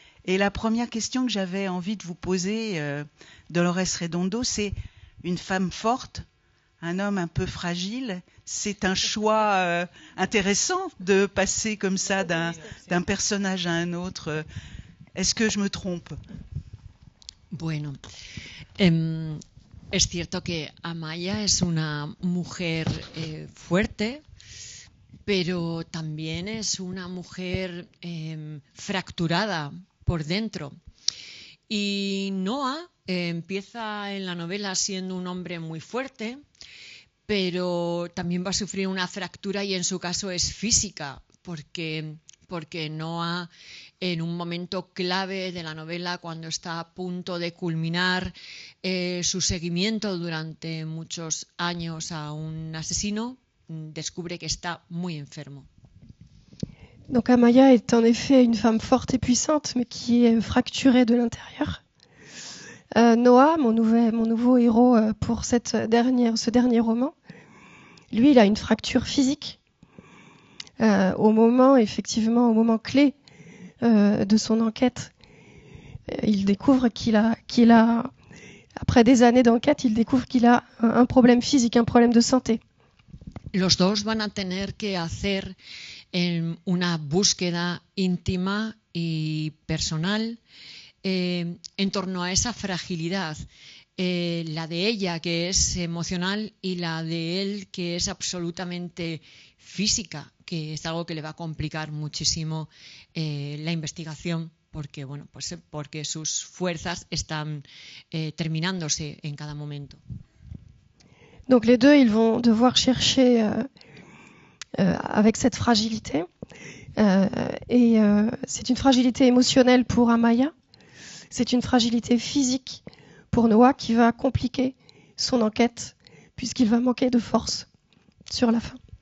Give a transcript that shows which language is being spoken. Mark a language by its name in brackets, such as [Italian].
[French] Et la première question que j'avais envie de vous poser, Dolores Redondo, c'est une femme forte, un homme un peu fragile. C'est un choix intéressant de passer comme ça d'un personnage à un autre. Est-ce que je me trompe ? [Spanish] Bueno, es cierto que Amaya es una mujer fuerte, pero también es una mujer fracturada por dentro. Y Noah empieza en la novela siendo un hombre muy fuerte, pero también va a sufrir una fractura y en su caso es física, porque Noah, en un momento clave de la novela, cuando está a punto de culminar su seguimiento durante muchos años a un asesino, descubre que está muy enfermo. [French] Donc Amaya est en effet une femme forte et puissante, mais qui est fracturée de l'intérieur. Noah, mon nouveau héros pour ce dernier roman, lui, il a une fracture physique. Au moment clé de son enquête, il découvre qu'il a, après des années d'enquête, il découvre qu'il a un problème physique, un problème de santé. [Spanish] Los dos van a tener que hacer una búsqueda íntima y personal en torno a esa fragilidad, la de ella que es emocional y la de él que es absolutamente física, que es algo que le va a complicar muchísimo la investigación, porque sus fuerzas están terminándose en cada momento. [French] Donc les deux, ils vont devoir chercher avec cette fragilité. C'est une fragilité émotionnelle pour Amaya. C'est une fragilité physique pour Noah qui va compliquer son enquête puisqu'il va manquer de force sur la fin.